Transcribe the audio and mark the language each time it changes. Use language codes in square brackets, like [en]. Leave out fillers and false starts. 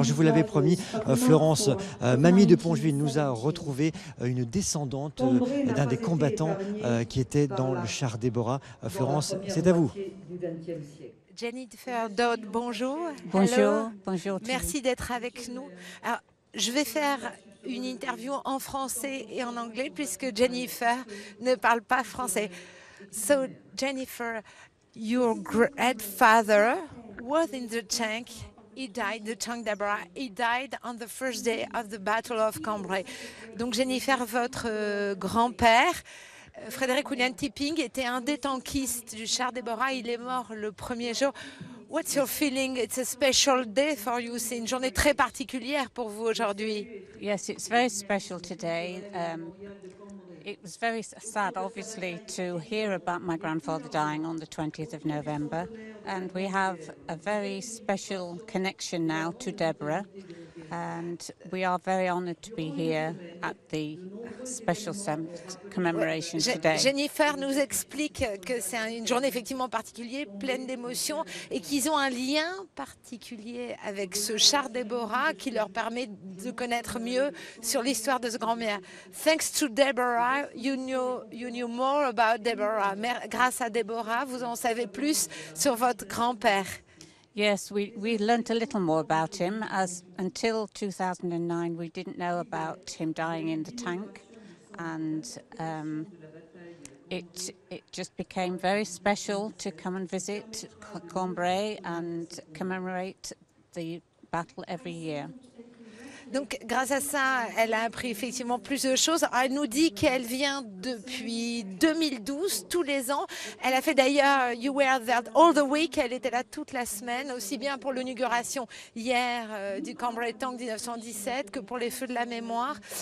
[fr] Alors je vous l'avais promis, Florence, Mamie de Poncheville nous a retrouvé une descendante d'un des combattants qui était dans le char Déborah. Florence, c'est à vous. Jennifer Dodd, bonjour. Bonjour, [en] Hello. [fr] bonjour. Merci d'être avec nous. Alors, je vais faire une interview en français et en anglais puisque Jennifer ne parle pas français. [en] So, Jennifer, your grandfather was in the tank. He died, the tank Deborah. He died on the first day of the Battle of Cambrai. [fr] Donc, Jennifer, votre grand-père, Frédéric William Tipping, était un des tankistes du char Déborah. Il est mort le premier jour. [en] What's your feeling? It's a special day for you. [fr] C'est une journée très particulière pour vous aujourd'hui. [en] Yes, it's very special today. It was very sad, obviously, to hear about my grandfather dying on the 20th of November. And we have a very special connection now to Deborah. And we are very honoured to be here at the special commemoration today. [fr] Jennifer nous explique que c'est une journée effectivement particulière, pleine d'émotions, et qu'ils ont un lien particulier avec ce char Déborah qui leur permet de connaître mieux sur l'histoire de ce grand-mère. [en] Thanks to Deborah, you knew more about Deborah. [fr] Grâce à Déborah, vous en savez plus sur votre grand-père. [en] Yes, we learnt a little more about him, as until 2009 we didn't know about him dying in the tank, and it just became very special to come and visit Cambrai and commemorate the battle every year. [fr] Donc, grâce à ça, elle a appris effectivement plus de choses. Elle nous dit qu'elle vient depuis 2012, tous les ans. Elle a fait d'ailleurs [en] You Were There All the Week. [fr] Elle était là toute la semaine, aussi bien pour l'inauguration hier du Cambrai Tank 1917 que pour les Feux de la Mémoire.